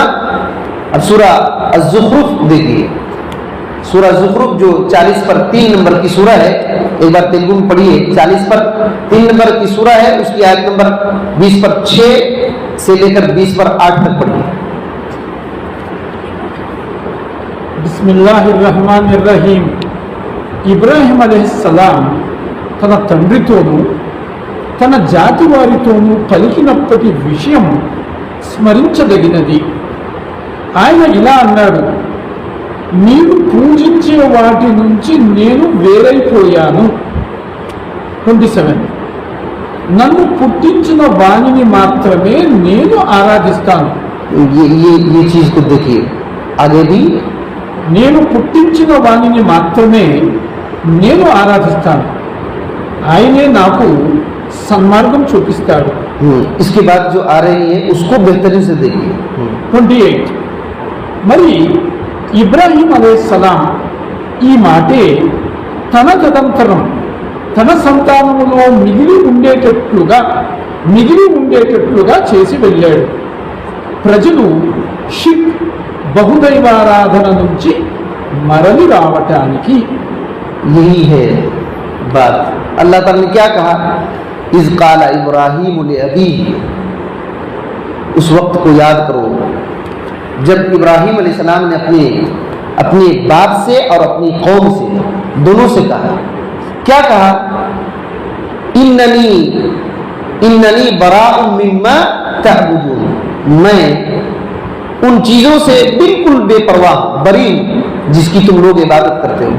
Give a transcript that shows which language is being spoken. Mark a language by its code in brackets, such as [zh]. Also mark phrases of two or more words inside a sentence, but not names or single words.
[ur] اب سورہ الزخرف دیکھیے، سورہ زخرف جو 40 پر 3 نمبر کی سورہ ہے، ایک بار تیلگو میں پڑھیے، 40 پر 3 نمبر کی سورہ ہے، اس کی آیت نمبر 20 پر 6 سے لے کر 20 پر 8 تک پڑھیے۔ [ar] بسم اللہ الرحمن الرحیم۔ [te] ఇబ్రాహీం అలైహిస్సలాం తన తండ్రితోనూ తన జాతి వారితోనూ పలికినప్పటి విషయం స్మరించదగినది। ఆయన ఇలా అన్నాడు, నీవు పూజించే వాటి నుంచి నేను వేరైపోయాను। 27 నన్ను పుట్టించిన వాణిని మాత్రమే నేను ఆరాధిస్తాను। [ur] یہ چیز کو دیکھیے آگے بھی, [te] నేను పుట్టించిన వాణిని మాత్రమే నేను ఆరాధిస్తాను, ఆయనే నాకు సన్మార్గం చూపిస్తాడు। [ur] اس کے بعد جو آ رہی ہے اس کو بہترین سے دیکھیے. [te] 28 మరి ఇబ్రాహీం అలైహిస్సలాం ఈ మాటే తన తదంతరం తన సంతానములో మిగిలి ఉండేటట్లుగా చేసి వెళ్ళాడు। ప్రజలు షిర్క్ బహుదైవారాధన నుంచి మరలి రావటానికి। [ur] یہی ہے بات. اللہ تعالیٰ نے کیا کہا, [ar] إذ قال إبراهيم لأبيه, [ur] اس وقت کو یاد کرو جب ابراہیم علیہ السلام نے اپنے باپ سے اور اپنی قوم سے، دونوں سے کہا، کیا کہا, [ar] إنني براء مما تعبدون, [ur] میں ان چیزوں سے بالکل بے پرواہ بری جس کی تم لوگ عبادت کرتے ہو.